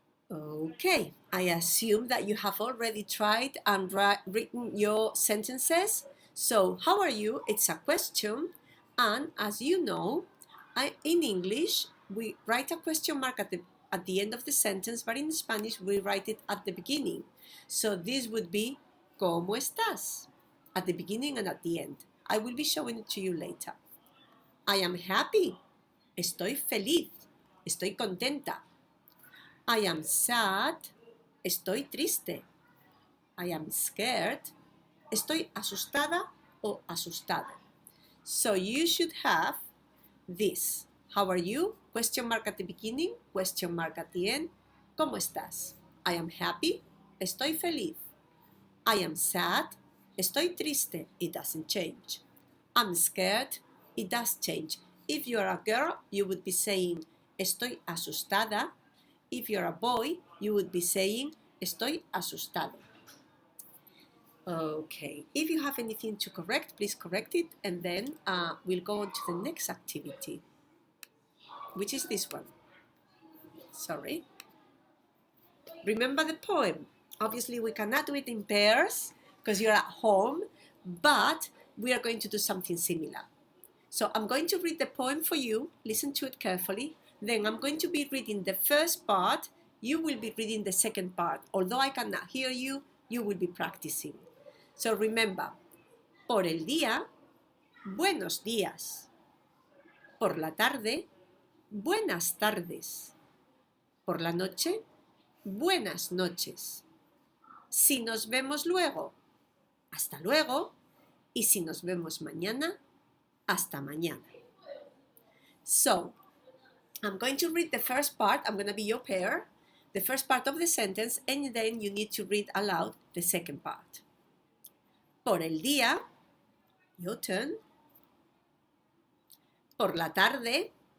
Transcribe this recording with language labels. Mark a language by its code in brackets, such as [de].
[en] Okay, I assume that you have already tried and written your sentences. So, how are you? It's a question. And as you know, in English, we write a question mark at the end of the sentence, but in Spanish, we write it at the beginning. So, this would be, [es] ¿Cómo estás? [en] At the beginning and at the end. I will be showing it to you later. I am happy. [es] Estoy feliz. Estoy contenta. [en] I am sad. [es] Estoy triste. [en] I am scared. [es] Estoy asustada o asustado. [en] So you should have this. How are you? Question mark at the beginning, question mark at the end. [es] ¿Cómo estás? [en] I am happy. [es] Estoy feliz. [en] I am sad. [es] Estoy triste. [en] It doesn't change. I'm scared. It does change. If you're a girl, you would be saying [es] estoy asustada. [en] If you're a boy, you would be saying [es] estoy asustado. [en] Okay, if you have anything to correct, please correct it, and then we'll go on to the next activity, which is this one. Sorry. Remember the poem. Obviously, we cannot do it in pairs because you're at home, but we are going to do something similar. So I'm going to read the poem for you, listen to it carefully, then I'm going to be reading the first part, you will be reading the second part. Although I cannot hear you, you will be practicing. So remember, [es] por el día, buenos días. Por la tarde, buenas tardes. Por la noche, buenas noches. Si nos vemos luego, hasta luego. Y si nos vemos mañana, hasta mañana. [en] So, I'm going to read the first part. I'm going to be your pair. The first part of the sentence, and then you need to read aloud the second part. [es] Por el día, [en] your turn. [es] Por la tarde.